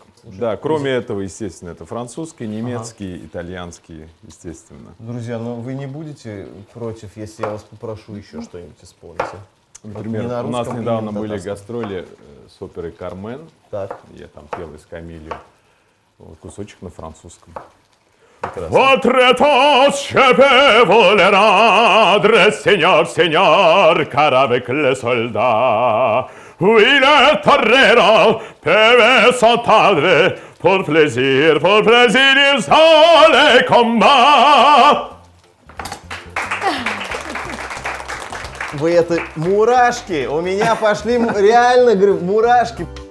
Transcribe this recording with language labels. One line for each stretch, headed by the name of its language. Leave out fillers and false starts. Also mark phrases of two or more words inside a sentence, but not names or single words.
Russian: Да, кроме этого, естественно, это французский, немецкий, итальянский, естественно. Друзья, ну вы не будете против, если я вас попрошу еще что-нибудь исполнить? а? Например, не на у нас русском и не недавно на были татарском. гастроли с оперой «Кармен». Так. Я там пел из Камилью. Вот кусочек на французском.
French: Votre temps, je peux vous le rendre, Seigneur, Seigneur, car avec les soldats, oui, le torero peut s'entendre, pour plaisir, ils ont les combats.
Russian: Вы это мурашки! У меня пошли реально, говорю, мурашки.